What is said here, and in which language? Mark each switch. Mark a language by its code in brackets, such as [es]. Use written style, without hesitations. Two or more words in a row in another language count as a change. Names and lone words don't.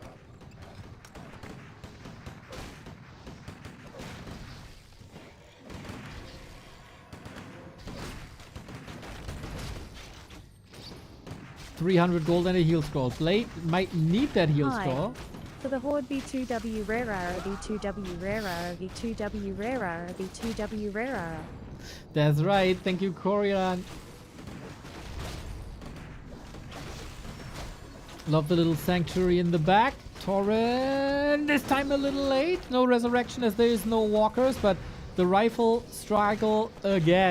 [en] $300 gold and a heal scroll. Blade might need that heal Hi. scroll. For the Horde B2W Rara, B2W Rara, B2W Rara, B2W Rara. That's right. Thank you, Corian. Love the little sanctuary in the back. Tauren, this time a little late. No resurrection as there is no walkers, but the rifle struggle again.